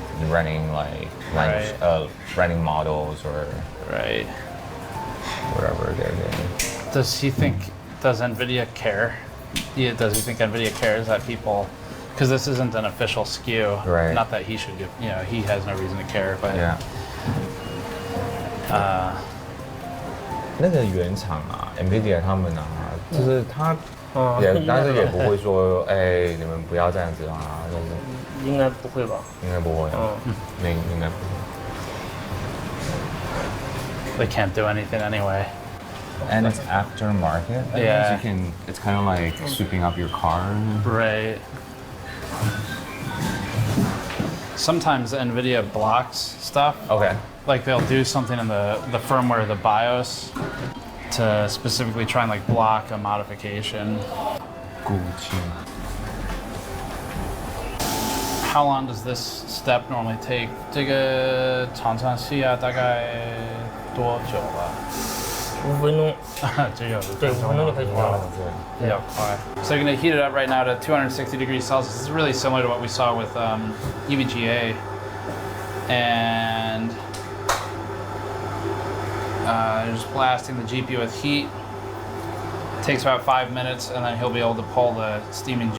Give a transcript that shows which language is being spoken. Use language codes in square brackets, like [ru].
[en] Running like running models or right. Whatever they're doing. Does NVIDIA care? Yeah, does he think NVIDIA cares that people? Because this isn't an official SKU. Right. Not that he should give, he has no reason to care, but. Yeah. [zh] 那个原厂啊 ，NVIDIA 他们啊，就是他但是也不会说，哎，你们不要这样子啊，就是。应该不会吧？应该不会。应该不会。 [en] They can't do anything anyway. And it's aftermarket. Yeah. It's kind of like sweeping up your car. Right. Sometimes NVIDIA blocks stuff. Okay. Like they'll do something in the firmware, the BIOS, to specifically try and like block a modification. Gucci. How long does this step normally take? [zh] 这个常常需要大概多久了 5分钟。对，5分钟就可以做了。 [en] Yeah, quite. So you're going to heat it up right now to 260 degrees Celsius. This is really similar to what we saw with EVGA. And just blasting the GPU with heat. Takes about 5 minutes, and then he'll be able to pull the steaming